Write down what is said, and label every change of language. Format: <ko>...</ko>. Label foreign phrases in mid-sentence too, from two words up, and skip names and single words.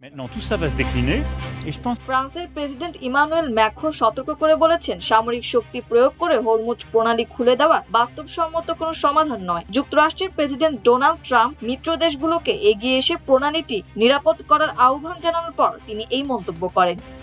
<fr>Maintenant, tout ça va se décliner et je pense</fr> <bn>ফ্রান্সের প্রেসিডেন্ট ইমানুয়েল ম্যাক্রো সতর্ক করে বলেছেন, সামরিক শক্তি প্রয়োগ করে হরমুজ প্রণালী খুলে দেওয়া বাস্তবসম্মত কোনো সমাধান নয়। যুক্তরাষ্ট্রের প্রেসিডেন্ট ডোনাল্ড ট্রাম্প মিত্র দেশগুলোকে এগিয়ে এসে প্রণালীটি নিরাপদ করার আহ্বান জানানোর পর তিনি এই মন্তব্য করেন।</bn>